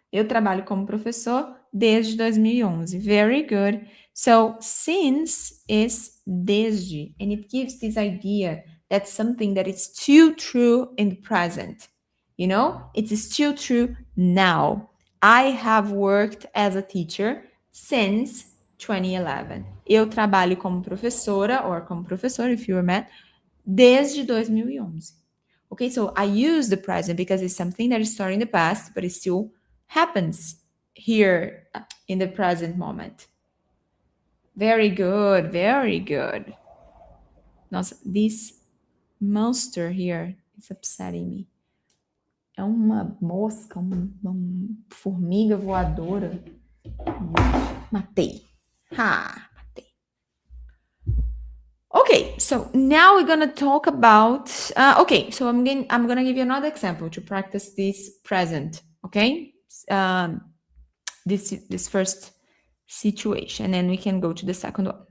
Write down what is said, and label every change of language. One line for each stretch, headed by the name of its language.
Portuguese: Eu trabalho como professor desde 2011.
English: Very good. So, since is desde, and it gives this idea that something that is still true in the present. You know, it's still true now. I have worked as a teacher since 2011.
Portuguese: Eu trabalho como professora, or como professor,
English: if you were met,
Portuguese: desde 2011.
English: Okay, so I use the present because it's something that started in the past, but it still happens here in the present moment. Very good, very good. Nossa, this monster here is upsetting me.
Portuguese: É uma mosca, uma formiga voadora. Matei. Ha, matei.
English: Okay, so now we're gonna talk about. Okay, so I'm gonna give you another example to practice this present. Okay, this first situation, and then we can go to the second one.